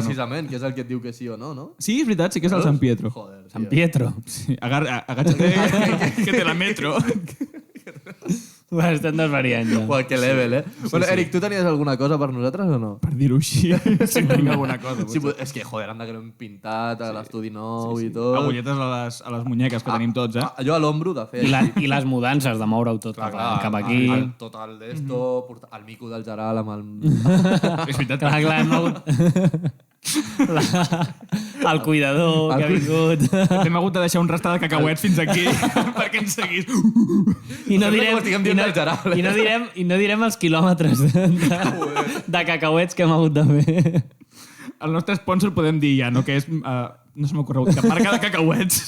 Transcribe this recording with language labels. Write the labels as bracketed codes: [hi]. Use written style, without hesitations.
[ca] precisament, que és el que et diu que sí o no, no? Sí, és veritat, sí que és el Sant Pietro. [es] Joder, [ca] Sant Pietro. [es] Sí, agáchate, que te la metro. [ca] Estem desvariant ja. Uau, que level, Bueno, Eric, tu tenies alguna cosa per nosaltres o no? Per dir-ho així, si tinc alguna cosa. Sí, és que, [es] joder, anda que [ca] l'hem pintat a l'estudi nou i tot. Agulletes a les muñeques que tenim tots, Allò a l'ombro, de fer. I les mudances, de moure-ho tot cap aquí. Tot el d'esto, el mico del Geral amb el... És veritat. Clar, hem hagut... El cuidador que ha vingut. Hem hagut de deixar un rastre de cacauets fins aquí perquè ens seguís. I no direm, com estiguem dient del Geral. i no direm els quilòmetres de cacauets que hem hagut de fer. El nostre sponsor podem dir ja, no? Que és... no se m'ha ocorregut. Que marca de cacauets.